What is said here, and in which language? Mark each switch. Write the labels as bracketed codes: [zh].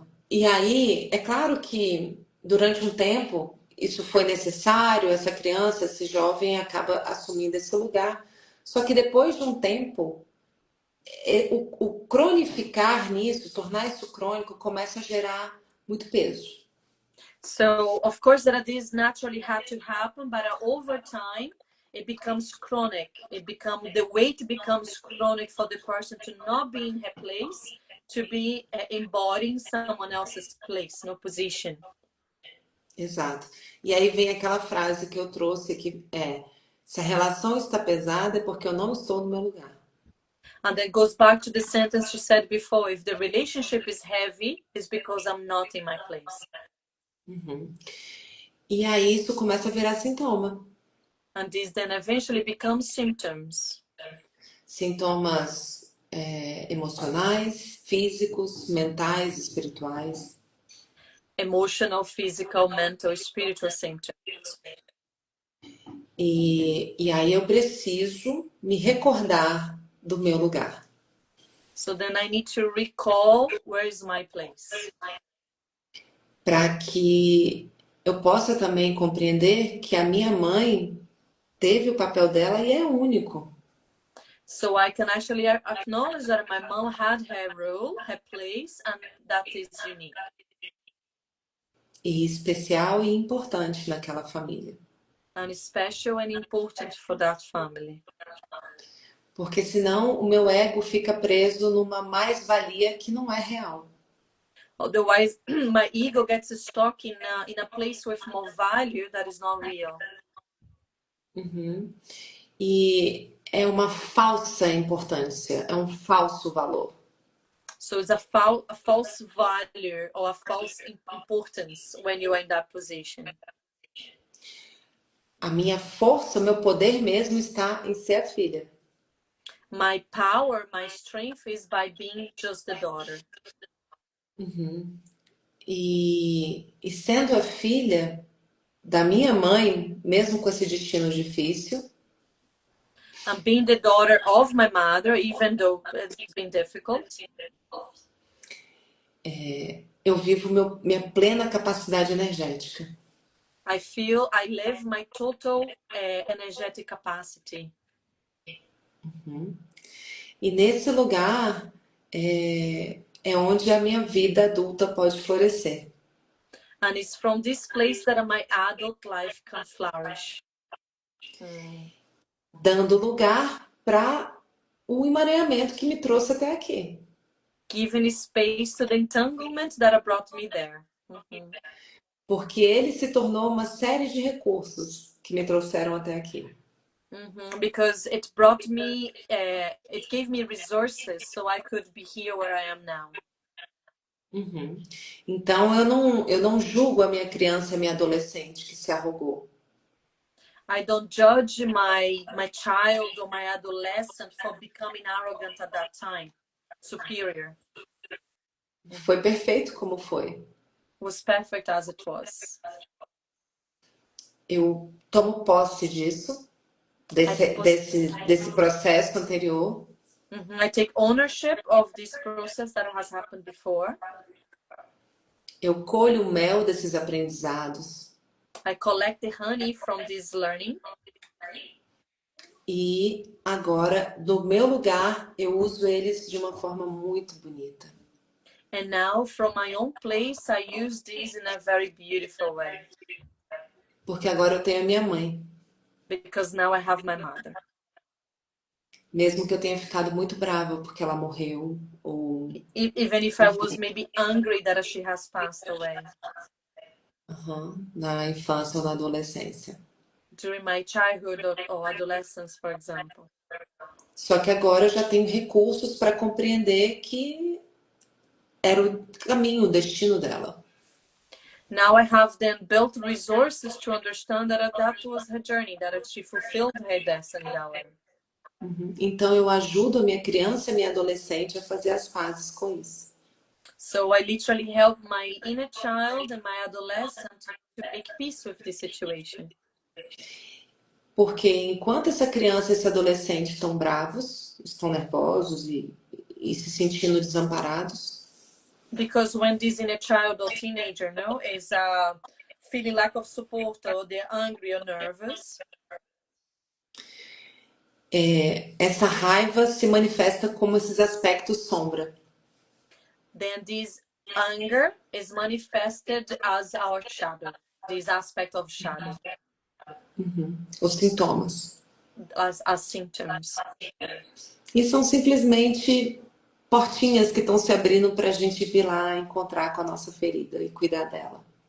[pt] E aí, é claro que durante um tempo isso foi necessário, essa criança, esse jovem acaba assumindo esse lugar. Só que depois de um tempo, o cronificar nisso, tornar isso crônico, começa a gerar muito peso. [en] So, of course, that this naturally had to happen, but over time, it becomes chronic. The weight becomes chronic for the person to not be in her place, to be embodying someone else's place, no position. [pt] Exato. E aí vem aquela frase que eu trouxe que é: se a relação está pesada é porque eu não estou no meu lugar. [en] And that goes back to the sentence you said before: if the relationship is heavy, it's because I'm not in my place. Uhum. [pt] E aí isso começa a virar sintoma. [en] And this then eventually becomes symptoms. [pt] Sintomas emocionais, físicos, mentais, espirituais. [en] Emotional, physical, mental, spiritual symptoms. [pt] E aí eu preciso me recordar do meu lugar. [en] So then I need to recall where is my place. [pt] Para que eu possa também compreender que a minha mãe teve o papel dela e é único. [en] So I can actually acknowledge that my mom had her role, her place, and that is unique. [pt] E especial e importante naquela família. [en] And special and important for that family. [pt] Porque senão o meu ego fica preso numa mais-valia que não é real. [en] Otherwise, my ego gets stuck in a place with more value that is not real. Uhum. [pt] E é uma falsa importância, é um falso valor. [en] So it's a false value or a false importance when you are in that position. [pt] A minha força, o meu poder mesmo está em ser a filha. [en] My power, my strength is by being just the daughter. Uhum. [pt] E sendo a filha da minha mãe, mesmo com esse destino difícil, [en] And being the daughter of my mother, even though it's been difficult, [pt] eu vivo minha plena capacidade energética. [en] I live my total energetic capacity. Uhum. [pt] E nesse lugar é onde a minha vida adulta pode florescer. [en] And it's from this place that my adult life can flourish. [pt] Dando lugar para o emaranhamento que me trouxe até aqui. [en] Giving space to the entanglement that brought me there. [pt] Porque ele se tornou uma série de recursos que me trouxeram até aqui. [en] Because it brought me, it gave me resources so I could be here where I am now. Uhum. [pt] Então eu não julgo a minha criança e a minha adolescente que se arrogou. [en] I don't judge my child or my adolescent for becoming arrogant at that time. [pt] Superior. Foi perfeito como foi. [en] It was perfect as it was. [pt] Eu tomo posse disso, desse processo anterior. [en] I take ownership of this process that has happened before. [pt] Eu colho o mel desses aprendizados. [en] I collect the honey from this learning. [pt] E agora, do meu lugar, eu uso eles de uma forma muito bonita. [en] And now, from my own place, I use this in a very beautiful way. [pt] Porque agora eu tenho a minha mãe. [en] Because now I have my mother. [pt] Mesmo que eu tenha ficado muito brava porque ela morreu, ou [en] even if I was maybe angry that she has passed away. [pt] Na infância ou na adolescência. [en] During my childhood or adolescence, for example. [pt] Só que agora eu já tenho recursos para compreender que era o caminho, o destino dela. [en] Now I have then built resources to understand that was her journey, that she fulfilled her destiny that way. [pt] Então eu ajudo a minha criança e a minha adolescente a fazer as pazes com isso. [en] So I literally help my inner child and my adolescent to make peace with this situation. [pt] Porque enquanto essa criança e esse adolescente estão bravos, estão nervosos e se sentindo desamparados, [en] Because when this in a child or teenager, no, is feeling lack of support or they're angry or nervous, [pt] essa raiva se manifesta como esses aspectos sombra. [en] then this anger is manifested as our shadow, this aspect of shadow, [pt] Os sintomas. [en] as symptoms. [pt] E são simplesmente portinhas que estão se abrindo para a gente vir lá encontrar com a nossa ferida e cuidar dela.